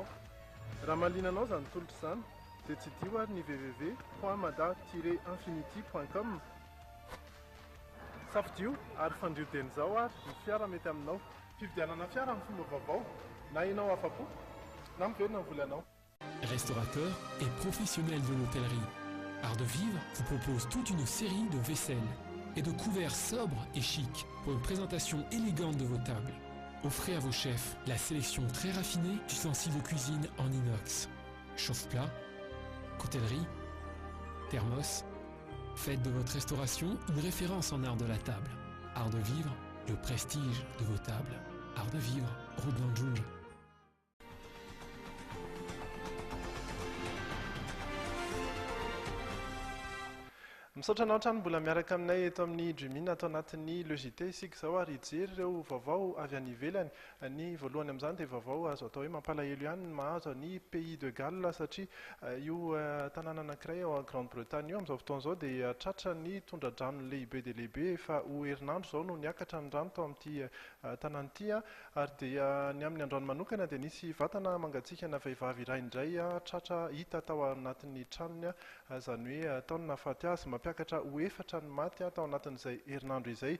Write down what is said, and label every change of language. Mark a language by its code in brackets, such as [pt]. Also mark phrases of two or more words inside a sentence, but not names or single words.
[mg] Raha malinanao zany tolotra izany dia tsy dio ary ny www.mada-infinity.com. Safidio ary fandriodeny zao ary ny fiara mety aminao. Fividianana fiara amin'ny fomba vaovao na ianao afa-po na miverina ny volanao. [fr] Restaurateur et professionnel de l'hôtellerie, Art de Vivre vous propose toute une série de vaisselles et de couverts sobres et chics pour une présentation élégante de vos tables. Offrez à vos chefs la sélection très raffinée d'ustensiles de cuisine en inox, chauffe-plat, coutellerie, thermos. Faites de votre restauration une référence en art de la table. Art de Vivre, le prestige de vos tables. Art de Vivre, route d'Anjouj. [mg] Misaotra anao trano mbola miaraka aminay eto amin'ny Dreamina atao anatin'ny logité isika izao ary hijery ireo vaovao avy any ivelany. Ny voalohany amin'izany dia vaovao azo atao hoe mampalahelo ihany mahazo ny Pays de Galles satria io tanàna anankiray ao Grande-Bretagne io amin'izao fotoana izao dia tratra ny tondra-drano lehibe dia lehibe efa ho herinandro izao no niakatra ny rano tao amin'ity tanàn'ity ary dia ny amin'ny androany manokana dia nisy vatana mangatsikana vehivavy iray indray tratra hita tao anatin'ny tranony izany hoe taony nahafaty azy mampiakatra ho efatra ny maty tao anatin'izay herinandro izay.